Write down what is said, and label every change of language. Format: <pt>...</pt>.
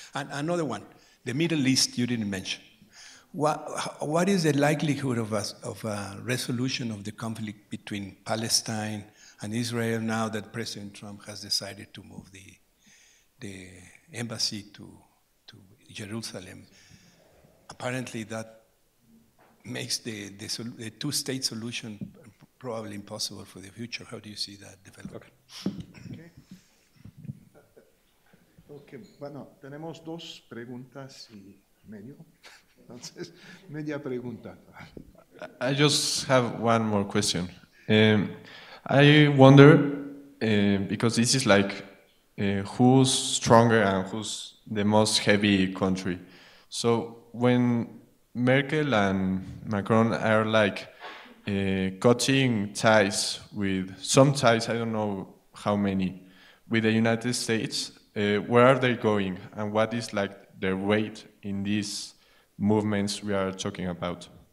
<en>And another one, the Middle East you didn't mention. What is the likelihood of a resolution of the conflict between Palestine and Israel now that President Trump has decided to move the embassy to Jerusalem? Apparently that makes the two-state solution probably impossible for the future. How do you see that developing?</en> <es>Okay, bueno, tenemos dos preguntas y medio. Entonces, media pregunta.</es> <en>I just have one more question. I wonder, because this is like who's stronger and who's the most heavy country. So when Merkel and Macron are like cutting ties with some ties, I don't know how many, with the United States, where are they going and what is like their weight in these movements we are talking about?</en>